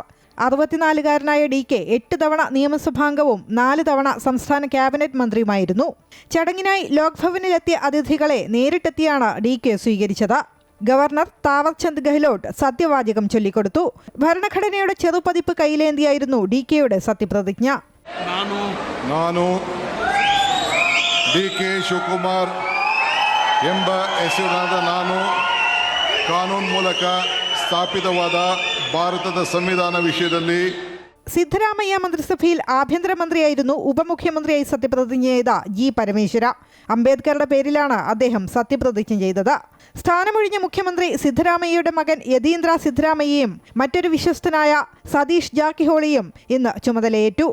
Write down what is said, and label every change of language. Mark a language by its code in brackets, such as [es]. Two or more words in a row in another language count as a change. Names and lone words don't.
[ml] 64-കാരനായ DK 8 തവണ നിയമസഭാംഗവും 4 തവണ സംസ്ഥാന ക്യാബിനറ്റ് മന്ത്രിയുമായിരുന്നു. ചടങ്ങിനായി ലോക്ഭവനിലെത്തിയ അതിഥികളെ നേരിട്ടെത്തിയാണ് DK സ്വീകരിച്ചത്. ഗവർണർ താവർചന്ദ് ഗെഹ്ലോട്ട് സത്യവാചകം ചൊല്ലിക്കൊടുത്തു. ഭരണഘടനയുടെ ചെറുപതിപ്പ് കയ്യിലേന്തിയായിരുന്നു DKയുടെ സത്യപ്രതിജ്ഞ. [kn] ನಾನು DK ಶಿವಕುಮಾರ್ ಎಂಬ ಹೆಸರಿನಾದ ನಾನು ಕಾನೂನು ಮೂಲಕ ಸ್ಥಾಪಿತವಾದ ಭಾರತದ ಸಂವಿಧಾನ ವಿಷಯದಲ್ಲಿ [ml] സിദ്ധരാമയ്യ മന്ത്രിസഭയിൽ ആഭ്യന്തരമന്ത്രിയായിരുന്നു ഉപമുഖ്യമന്ത്രിയായി സത്യപ്രതിജ്ഞ ചെയ്ത G പരമേശ്വര. അംബേദ്കറുടെ പേരിലാണ് അദ്ദേഹം സത്യപ്രതിജ്ഞ ചെയ്തത്. സ്ഥാനമൊഴിഞ്ഞ മുഖ്യമന്ത്രി സിദ്ധരാമയ്യയുടെ മകൻ യതീന്ദ്ര സിദ്ധരാമയ്യയും മറ്റൊരു വിശ്വസ്തനായ സതീഷ് ജാർക്കിഹോളിയും ഇന്ന് ചുമതലയേറ്റു.